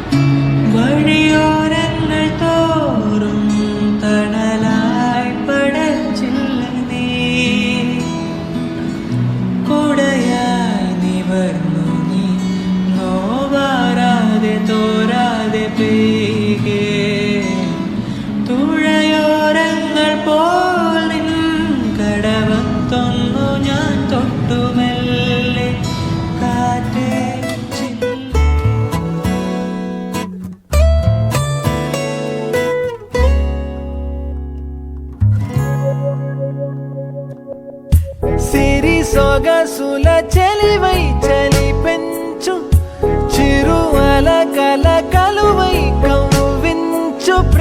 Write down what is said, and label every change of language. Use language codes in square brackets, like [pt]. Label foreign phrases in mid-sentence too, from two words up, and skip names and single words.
[ml] വഴിയോരങ്ങൾ തോറും തണലായി പടച്ചില്ല നീ കുടയായി നിവർന്നു നീ നോവാറാതെ തോരാതെ പെയ്കെ തുഴയോരങ്ങൾ പോൽ നിൻ കടവത്തൊന്നു ഞാൻ തൊട്ടുമെല്ലെ കാറ്റേ [te] సిరి సొగసుల చెలివై చలి పెంచు చిరువల కల కలువై కవ్వించు